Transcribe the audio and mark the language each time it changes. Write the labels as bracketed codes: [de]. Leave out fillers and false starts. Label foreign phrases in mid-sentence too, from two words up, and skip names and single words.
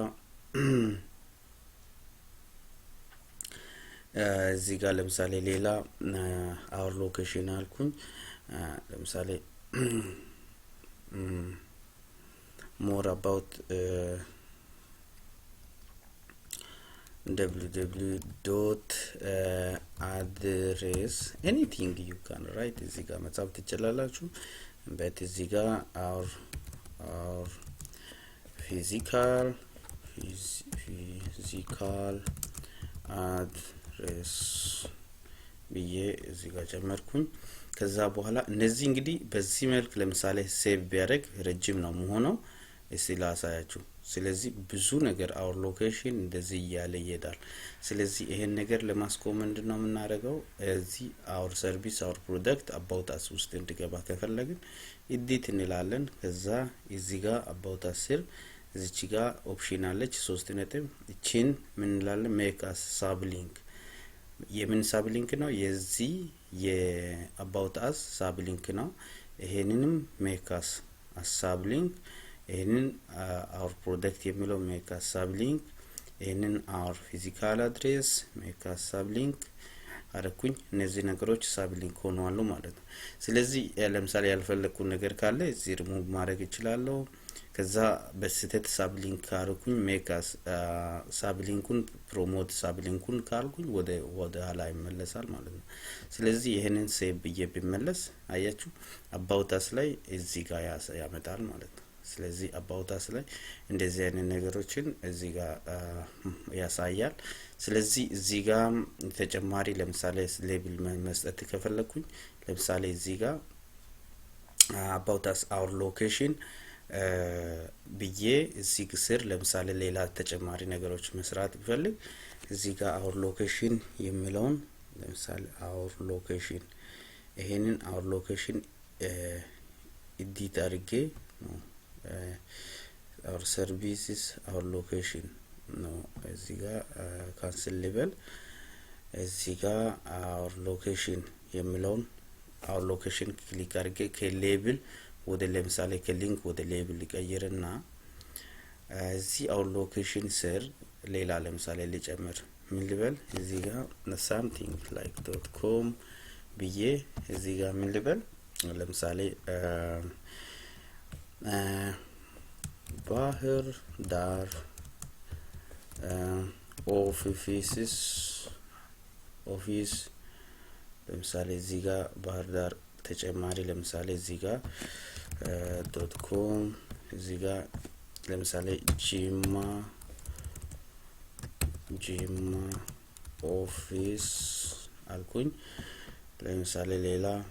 [am] ጋር ለምሳሌ ሌላ [en] our location [am] አልኩኝ። ለምሳሌ [en] more about www.address anything you can write [am] እዚህ ጋር መጻፍ ትችላላችሁ። but እዚህ ጋር [en] our physical [am] address ብዬ እዚህ ጋር ጨመርኩኝ። ከዛ በኋላ እነዚህ እንግዲህ በዚህ መልክ ለምሳሌ ሴቭ ቢያደርግ ረጅም ነው የሚሆነው። እስቲ ላሳያችሁ። ስለዚህ ብዙ ነገር [en] our location [am] እንደዚህ ያለ ይሄዳል። ስለዚህ ይሄን ነገር ለማስቆም ምንድነው የምናደርገው? እዚህ [en] our service our product about us [am] ውስጥ እንዲገባ ከፈለግን edit እንላለን። ከዛ እዚህ ጋር [en] about us [am] ስር እዚች ጋር ኦፕሽን አለች 3 ነጥብ። እቺን ምን እንላለን? [en] make us sublink [am] የምን ሳብሊንክ ነው? የዚህ የ [en] about us [am] ሳብሊንክ ነው። ይሄንንም [en] make us [am] ሳብሊንክ ይሄንን [en] our product [am] የሚለው [en] make us [am] ሳብሊንክ ይሄንን [en] our physical [am] address [en] make us [am] ሳብሊንክ አረኩኝ። እነዚህ ነገሮች ሳብሊንክ ሆነዋል ማለት ነው። ስለዚህ ለምሳሌ ያልፈለኩ ነገር ካለ እዚህ ሪሙቭ ማድረግ እችላለሁ። ከዛ በስህተት ሳብሊንክ አረኩኝ [en] make us [am] ሳብሊንኩን ፕሮሞት ሳብሊንኩን ካልኩኝ ወደ ኋላ ይመለሳል ማለት ነው። ስለዚህ ይሄንን ሴቭ ብዬ ቢመለስ አያችሁ [en] about us [am] ላይ እዚህ ጋር ያመጣል ማለት ነው። ስለዚህ [en] about us [am] ላይ እንደዚህ አይነት ነገሮችን እዚህ ጋር ያሳያል። ስለዚህ እዚህ ጋር ተጨማሪ ለምሳሌ ሌብል መስጠት ከፈለኩኝ ለምሳሌ እዚህ ጋር [en] about us our location [am] ብዬ እዚህ ስር ለምሳሌ ሌላ ተጨማሪ ነገሮች መስራት ቢፈልግ እዚህ ጋር [en] our location [am] የሚለውን ለምሳሌ [en] our location [am] ይሄንን [en] our location [am] ኤዲት አድርጌ ነው [en] our services our location [am] ነው እዚህ ጋር [en] cancel level [am] እዚህ ጋር [en] our location [am] የሚለውን [en] our location [am] ክሊክ አድርጌ ከሌብል ወደ ለምሳሌ ከሊንክ ወደ ሌብል ልቀይርና እዚህ [en] our location [am] ስር ሌላ ለምሳሌ ልጨምር ምን ልበል እዚህ ጋር [en] something like .com [am] ብዬ እዚህ ጋር ምን ልበል ለምሳሌ ባህር ዳር ኦፊስ ለምሳሌ እዚህ ጋር ባህር ዳር ተጨማሪ ለምሳሌ እዚህ ጋር .com እዚህ ጋር ለምሳሌ ጂማ ኦፊስ አልኩኝ ለምሳሌ ሌላ